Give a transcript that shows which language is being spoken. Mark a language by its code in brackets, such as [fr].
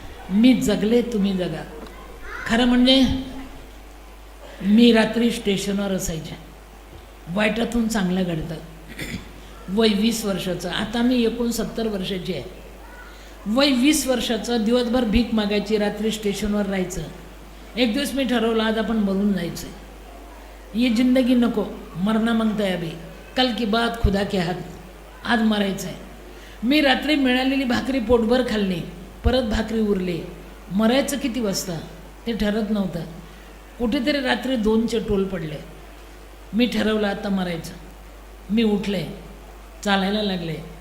[mr] मी जगले, तुम्ही जगा. खरं म्हणजे मी रात्री स्टेशनवर असायचे. वाईटातून चांगलं घडतं. वय 20 वर्षाचं. आता मी 69 वर्षाची आहे. वय 20 वर्षाचं. दिवसभर भीक मागायची, रात्री स्टेशनवर राहायचं. एक दिवस मी ठरवलं, आज आपण मरून जायचं. [hi] ये जिंदगी [mr] नको, [hi] मरना [mr] मागताय [hi] अभी, कल की बात खुदा के हात. [mr] आज मरायचं आहे. मी रात्री मिळालेली भाकरी पोटभर खाल्ली, परत भाकरी उरली. मरायचं किती वाजता ते ठरत नव्हतं. कुठेतरी रात्री 2चे टोल पडले. मी ठरवलं आता मरायचं. मी उठले, चालायला लागले.